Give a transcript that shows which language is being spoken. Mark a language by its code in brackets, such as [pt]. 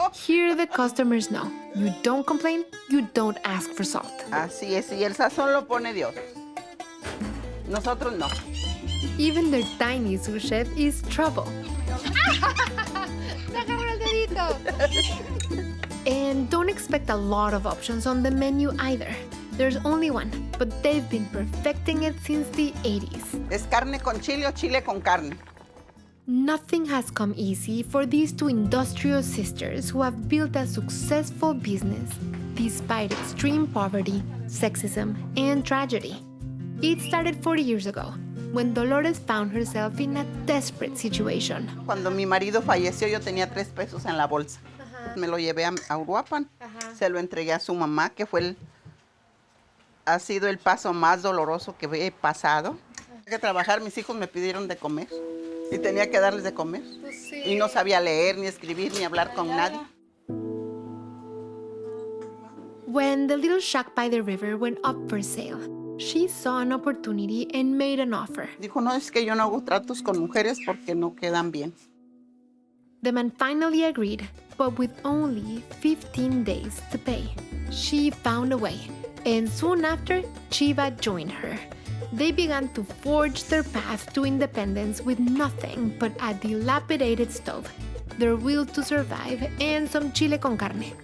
[en] Here the customers know. You don't complain, you don't ask for salt. [es] Así es, y el sazón lo pone Dios. Nosotros no. [en] Even their tiny sous chef is trouble. [es] Me agarró el dedito. [en] And don't expect a lot of options on the menu either. There's only one, but they've been perfecting it since the 80s. [es] Es carne con chile o chile con carne. [en] Nothing has come easy for these two industrious sisters who have built a successful business despite extreme poverty, sexism, and tragedy. It started 40 years ago when Dolores found herself in a desperate situation. [es] Cuando mi marido falleció, yo tenía 3 pesos en la bolsa. Me lo llevé a Uruapan. Se lo entregué a su mamá, que fue ha sido el paso más doloroso que he pasado. Tenía que trabajar, mis hijos me pidieron de comer y tenía que darles de comer. Y no sabía leer, ni escribir, ni hablar con nadie. [en] When the little shack by the river went up for sale, she saw an opportunity and made an offer. [es] Dijo, no, es que yo no hago tratos con mujeres porque no quedan bien. [en] The man finally agreed, but with only 15 days to pay. She found a way, and soon after, Chiva joined her. They began to forge their path to independence with nothing but a dilapidated stove, their will to survive, and some chile con carne.